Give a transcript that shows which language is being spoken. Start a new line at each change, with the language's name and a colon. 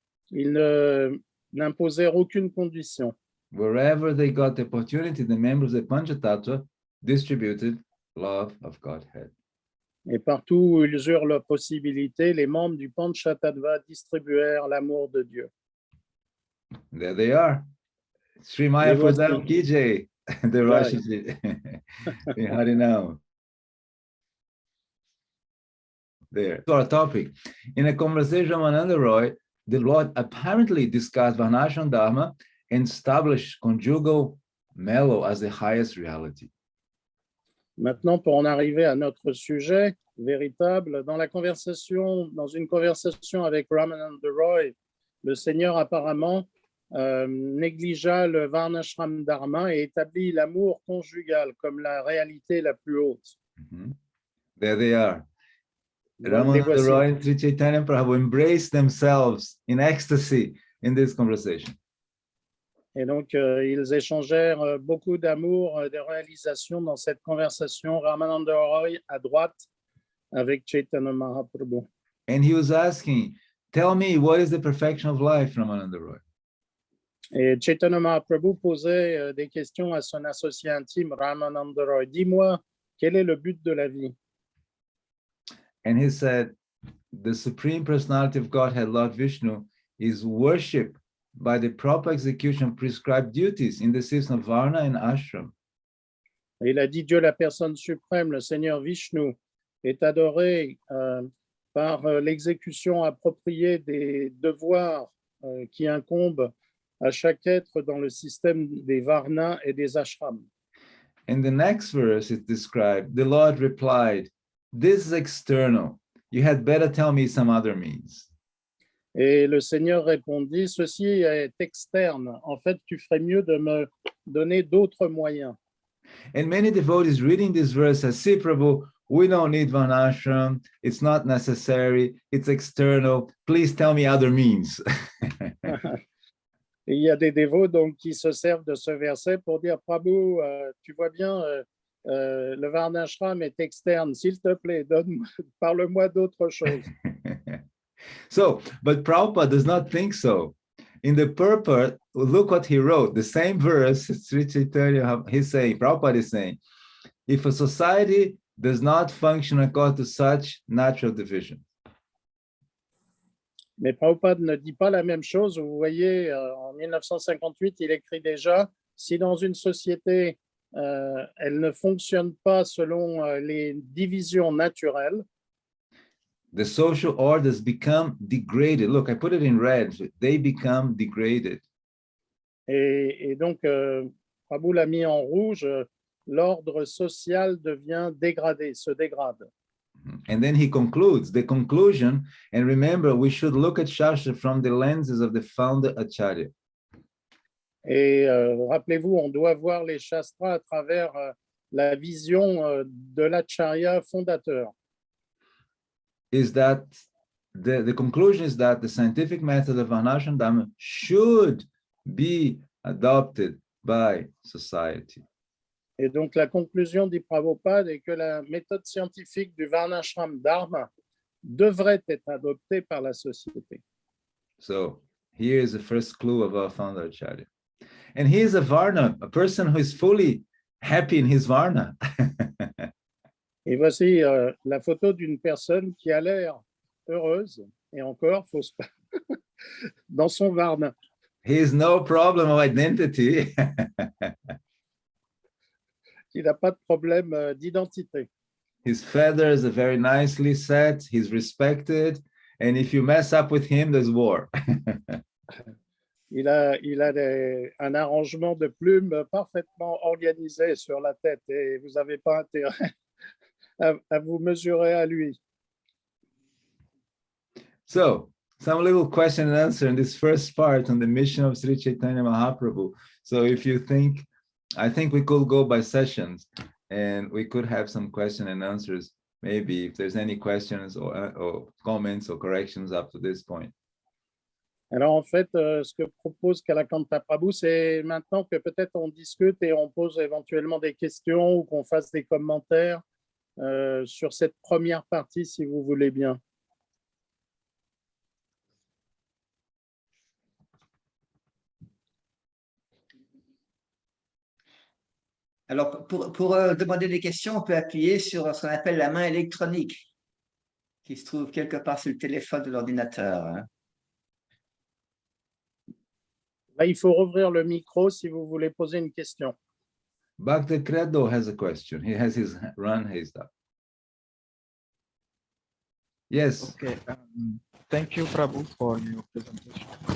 French: Ils n'imposèrent aucune condition.
English: Wherever they got the opportunity, the members of the Panchatattva distributed love of Godhead.
French: Et partout où ils eurent la possibilité, les membres du Panchatattva distribuèrent l'amour de Dieu.
English: There they are. Sri Maya Pradam Ki Jai, the Rashi in Harinam. There. To our topic. In a conversation with Ananda Roy, the Lord apparently discussed Varnashram Dharma and established conjugal mellow as the highest reality.
French: Maintenant, pour en arriver à notre sujet véritable, dans une conversation avec Ramananda Roy, le Seigneur apparemment négligea le Varnashram Dharma et établit l'amour conjugal comme la réalité la plus haute.
English: Mm-hmm. There they are.
French: Les
English: Ramananda
French: voici.
English: Roy and Sri Chaitanya Prabhu embrace themselves in ecstasy in this conversation.
French: Et donc, ils échangèrent beaucoup d'amour, de réalisation dans cette conversation. Ramananda Roy à droite avec Chaitanya Mahaprabhu.
English: And he was asking, tell me, what is the perfection of life, Ramananda Roy?
French: Et Chaitanya Mahaprabhu posait des questions à son associé intime, Ramananda Roy. Dis-moi, quel est le but de la vie?
English: And he said, the Supreme Personality of Godhead, Lord Vishnu, is worshipped by the proper execution of prescribed duties in the system of Varna and Ashram.
French: Et il a dit, Dieu, la personne suprême, le Seigneur Vishnu, est adoré par l'exécution appropriée des devoirs qui incombent à chaque être dans le système des Varnas et des Ashrams.
English: In the next verse, it described, the Lord replied, this is external. You had better tell me some other means.
French: Et le Seigneur répondit, ceci est externe. En fait, tu ferais mieux de me donner d'autres moyens.
English: And many devotees reading this verse say, see, Prabhu, we don't need Varnashram. It's not necessary. It's external. Please tell me other means.
French: Et il y a des dévots donc, qui se servent de ce verset pour dire, Prabhu, tu vois bien, le Varnashram est externe. S'il te plaît, parle-moi d'autre chose.
English: So, but Prabhupada does not think so. In the purport, look what he wrote. The same verse, Sri Chaitanya, he's saying, Prabhupada is saying, if a society does not function according to such natural division.
French: Mais Prabhupada ne dit pas la même chose. Vous voyez, en 1958, il écrit déjà, si dans une société, elle ne fonctionne pas selon les divisions naturelles,
English: the social orders become degraded. Look, I put it in red. They become degraded.
French: et donc, Prabhu l'a mis en rouge, l'ordre social devient dégradé, se dégrade.
English: And then he concludes the conclusion. And remember, we should look at Shastra from the lenses of the founder Acharya.
French: Et rappelez-vous, on doit voir les shastras à travers la vision de l'Acharya fondateur.
English: Is that the conclusion is that the scientific method of Varnashram Dharma should be adopted by society.
French: Et donc, la conclusion du Prabhupada est que la méthode scientifique du Varnashram Dharma devrait être adoptée par la société.
English: So here is the first clue of our founder Acharya. And he is a Varna, a person who is fully happy in his Varna.
French: Et voici la photo d'une personne qui a l'air heureuse, et encore, dans son Varna.
English: He has no problem of identity.
French: Il n'a pas de problème d'identité.
English: His feathers are very nicely set. He's respected. And if you mess up with him, there's war.
French: Il a un arrangement de plumes parfaitement organisé sur la tête et vous n'avez pas intérêt à vous mesurer à lui.
English: So, some little question and answer in this first part on the mission of Sri Chaitanya Mahaprabhu. So if you think, I think we could go by sessions and we could have some question and answers, maybe if there's any questions or comments or corrections up to this point.
French: Alors en fait, ce que propose Kalakantha Prabhu, c'est maintenant que peut-être on discute et on pose éventuellement des questions ou qu'on fasse des commentaires sur cette première partie, si vous voulez bien. Alors, pour demander des questions, on peut appuyer sur ce qu'on appelle la main électronique, qui se trouve quelque part sur le téléphone de l'ordinateur. Hein. Là, il faut rouvrir le micro si vous voulez poser une question.
English: Bhakti Credo has a question. He has his hand raised up. Yes. Okay. Thank you, Prabhu, for your presentation.